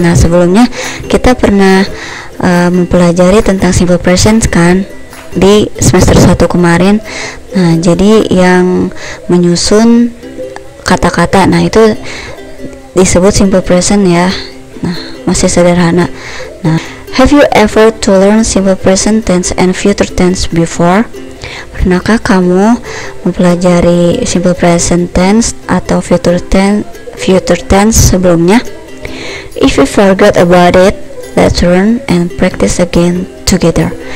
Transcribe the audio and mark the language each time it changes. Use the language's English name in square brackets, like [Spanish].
[Indonesian] Nah sebelumnya kita pernah mempelajari tentang simple present kan di semester 1 kemarin. Nah jadi yang menyusun kata-kata, nah itu disebut simple present, ya. Nah masih sederhana. [English] Nah have you ever to learn simple present tense and future tense before? [Indonesian] Pernahkah kamu mempelajari simple present tense atau future tense sebelumnya? [English] If you forgot about it, let's learn and practice again together.